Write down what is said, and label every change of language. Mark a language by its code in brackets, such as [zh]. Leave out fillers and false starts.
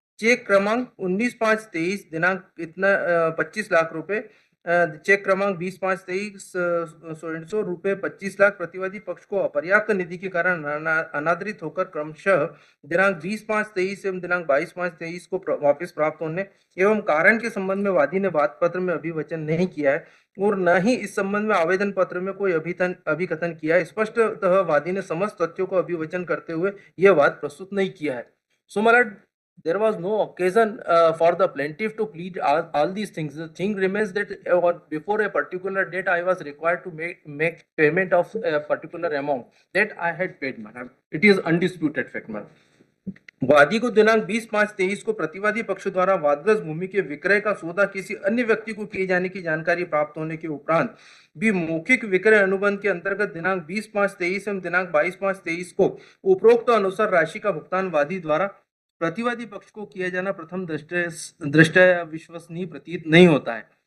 [hi] Check क्रमांक 19/5/23 दिनांक इतना 25 लाख रुपए, चेक क्रमांक 20/5/23 रुपए 25 लाख प्रतिवादी पक्ष को अपर्याप्त निधि के कारण अनादरित होकर क्रमशः दिनांक 20/5/23 एवं दिनांक 22/5/23 को वापस प्राप्त होने एवं कारण के संबंध में वादी ने वाद पत्र में अभिवचन नहीं किया है और न ही इस संबंध में आवेदन पत्र में कोई अभिकथन किया है। स्पष्टतः वादी ने समस्त तथ्यों को अभिवचन करते हुए यह वाद प्रस्तुत नहीं किया है। [en] So, my lord, there was no occasion for the plaintiff to plead all these things. The thing remains that before a particular date, I was required to make payment of a particular amount that I had paid, madam. It is undisputed fact, madam. [hi] वादी को दिनांक 20/5/23 को प्रतिवादी पक्ष द्वारा वादग्रस्त भूमि के विक्रय का सौदा किसी अन्य व्यक्ति को किए जाने की जानकारी प्राप्त होने के उपरांत भी मौखिक विक्रय अनुबंध के अंतर्गत दिनांक 20/5/23 एवं दिनांक 22/5/23 को उपरोक्त अनुसार राशि का भुगतान वादी द्वारा प्रतिवादी पक्ष को किया जाना प्रथम दृष्टया विश्वसनीय प्रतीत नहीं होता है।